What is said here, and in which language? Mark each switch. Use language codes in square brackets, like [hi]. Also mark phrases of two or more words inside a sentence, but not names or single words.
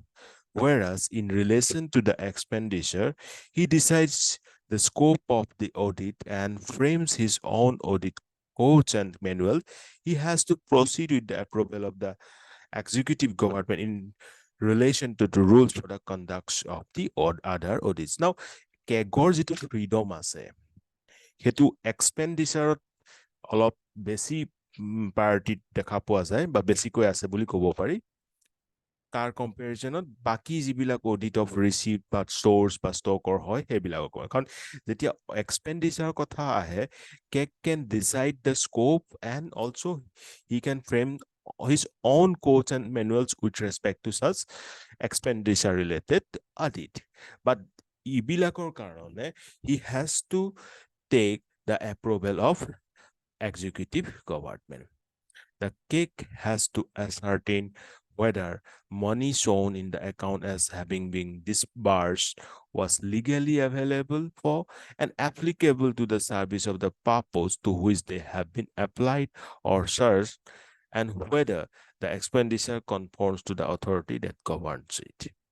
[en] Whereas in relation to the expenditure, he decides the scope of the audit and frames his own audit codes and manual. He has to proceed with the approval of the executive government in relation to the rules for the conduct of the other audits. Now, [as] KEGৰ যিটো freedom আছে হেতু expenditure অলপ বেছি পাৰ্টিত দেখা পোৱা যায় বা বেছিকৈ আছে বুলি ক'ব পাৰি তাৰ কম্পেৰিজনত বাকি যিবিলাক [en] audit of receipt [as] বা ষ্ট'ৰ্ছ বা ষ্টকৰ হয় সেইবিলাকক কয় কাৰণ যেতিয়া এক্সপেণ্ডিচাৰ কথা আহে [en] KEG can decide the scope and also he can frame his own codes and manuals with respect to such expenditure related audit but [as] ইবিলাকৰ কাৰণে [en] he has to take the approval of executive government. The KEG has to ascertain whether money shown in the account as having been disbursed was legally available for and applicable to the service of the purpose to which they have been applied or charged, and whether the expenditure conforms to the authority that governs it.